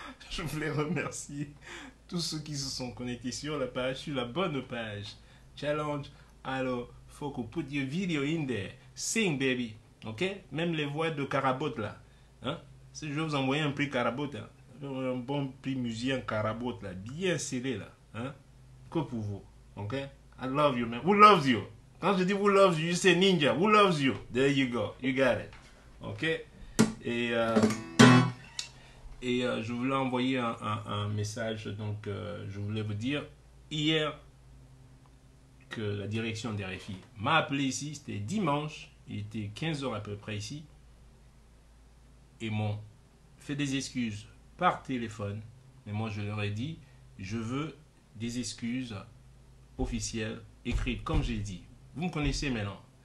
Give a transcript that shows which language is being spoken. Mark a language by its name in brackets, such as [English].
[French] je voulais remercier tous ceux qui se sont connectés sur la page, sur la bonne page. [English] Challenge. [French] Alors, faut qu'on [English] put your video in there. Sing, baby. Ok? [French] Même les voix de Carabote, là. Hein? Si je vais vous envoyer un prix Carabote, hein? Un bon prix musicien Carabote là, bien scellé là, hein, que pour vous, ok? [English] I love you man, who loves you? [French] Quand je dis [English] who loves you, you say ninja, who loves you? There you go, you got it, ok? [French] Et je voulais envoyer un message, donc je voulais vous dire, hier, que la direction des RFI m'a appelé ici, c'était dimanche, il était 15h à peu près ici, et m'ont fait des excuses par téléphone, mais moi je leur ai dit, je veux des excuses officielles, écrites, comme j'ai dit. Vous me connaissez maintenant.